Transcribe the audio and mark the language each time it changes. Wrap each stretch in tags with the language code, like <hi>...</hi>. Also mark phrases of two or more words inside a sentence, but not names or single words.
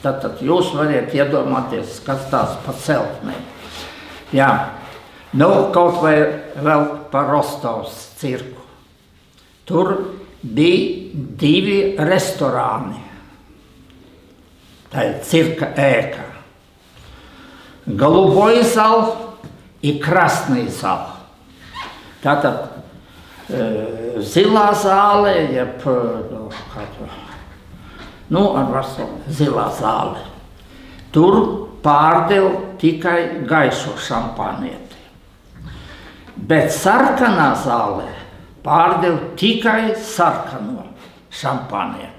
<lv>Tad jūs variet iedomāties, kas tās pa celtnēm. Jā, nu kaut vai vēl par Rostovas cirku. Tur bija 2 restorāni. Tā ir cirka ēka.</lv> <ru>Голубой зал и красный зал.</ru> <lv>Tātad zilā zāle, jeb zilā zāle. Tur pārdeva tikai gaišo šampanieti. Bet sarkanā zālē pārdeva tikai sarkano šampanieti.</lv>